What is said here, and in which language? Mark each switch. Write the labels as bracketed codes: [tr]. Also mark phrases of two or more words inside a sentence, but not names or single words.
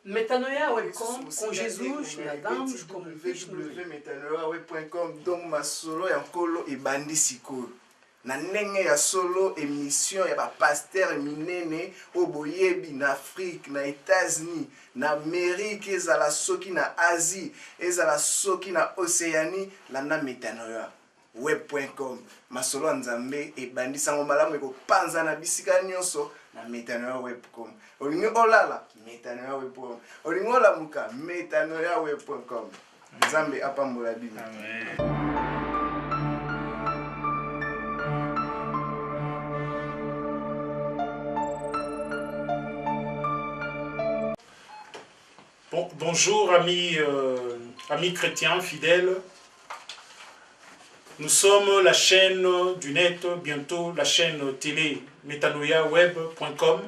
[ln] Metanoia Webcom, com Jesus, na damos, com www.metanoia.com. Donc ma solo ya nkolo ebandi sikoyo. Na ndenge ya solo émission ya ba pasteur minene oboyebi na Afrique, na États-Unis, na Amérique, ezala soki na Asie, ezala soki na Océanie, landa Metanoia web.com. Masolo nzambe ebandi sango malamu ekopanza na bisika nyonso na Metanoia web.com. Olingi olala Metanoia web.com. Olingi olamuka Metanoia web.com. Nzambe apambola bino. Amen. [fr] Bonjour amis chrétiens fidèles. Nous sommes la chaîne du net, bientôt la chaîne télé metanoiaweb.com.